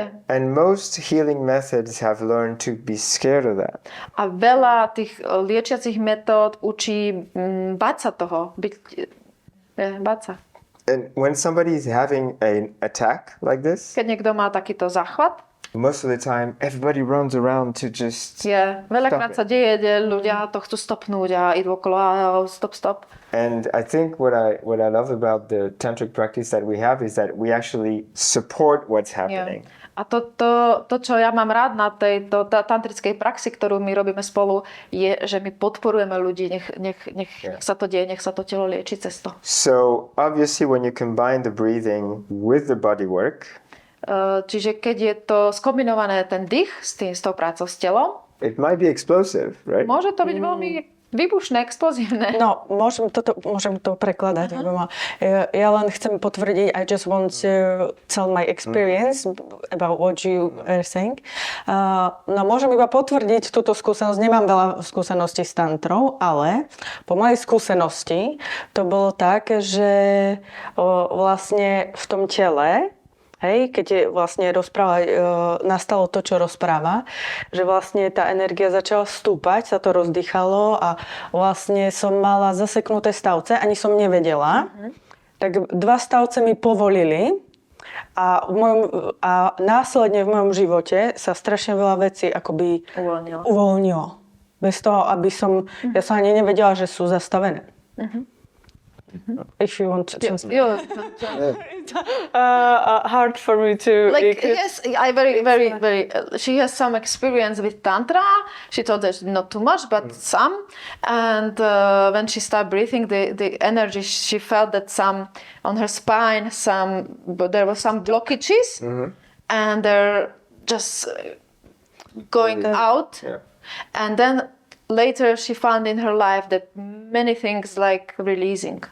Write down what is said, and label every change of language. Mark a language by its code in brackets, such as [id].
[en] And most healing methods have learned to be scared of that. [sk] A veľa tých liečiacich metód učí báť sa toho. Báť sa. [en] And when somebody is having an attack like this, [sk] keď niekto má takýto záchvat, [en] most of the time everybody runs around to just [sk] veľakrát sa deje, že ľudia to chcú stopnúť a idú okolo a stop. [en] And I think what I love about the tantric practice that we have is that we actually support what's happening. [sk] A to, čo ja mám rád na tejto tantrickej praxi, ktorú my robíme spolu, je, že my podporujeme ľudí, nech sa to deje, nech sa to telo lieči cez to. [en] So obviously when you combine the breathing with the body work, [sk] čiže keď je to skombinované ten dých s tou prácou s telom, [en] it might be explosive, right? [sk] Môže to byť veľmi výbušné, explozívne. No, môžem to prekladať. Ja len chcem potvrdiť, [en] I just want to tell my experience about what you are saying. [sk] No, môžem iba potvrdiť túto skúsenosť. Nemám veľa skúseností s tantrou, ale po mojej skúsenosti to bolo tak, že vlastne v tom tele, keď vlastne nastalo to, čo rozpráva, že vlastne tá energia začala stúpať, sa to rozdýchalo a vlastne som mala zaseknuté stavce, ani som nevedela. Tak 2 stavce mi povolili a následne v mojom živote sa strašne veľa vecí akoby uvoľnilo. Bez toho, aby ja som ani nevedela, že sú zastavené. [en] If you want to just hard for me to yes, I very she has some experience with tantra. She told us not too much but some, and when she started breathing the energy, she felt that some on her spine, there were some blockages, and they're just going out, and then later she found in her life that many things like releasing